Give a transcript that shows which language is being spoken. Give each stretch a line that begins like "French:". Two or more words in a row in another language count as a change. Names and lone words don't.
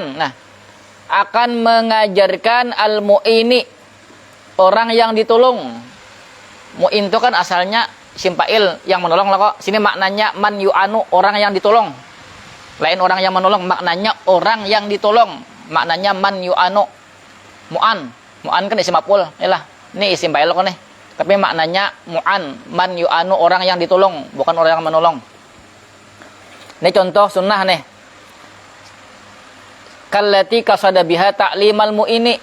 Banjar: Nah, akan mengajarkan al-mu'ini, orang yang ditolong. Mu'in itu kan asalnya simpail, yang menolong lah kok. Sini maknanya
Arabic: man yu'anu,
Banjar: orang yang ditolong. Lain orang yang menolong, maknanya orang yang ditolong. Maknanya
Arabic: man yu'anu.
Banjar: Mu'an. Mu'an kan
Arabic: isim maf'ul.
Banjar: Yalah, ini
Arabic: isim fa'il
Banjar: kok nih. Tapi maknanya mu'an,
Arabic: man yu'anu,
Banjar: orang yang ditolong, bukan orang yang menolong. Ini contoh sunnah nih.
Arabic: Kallati qasada biha ta'limal mu'ini.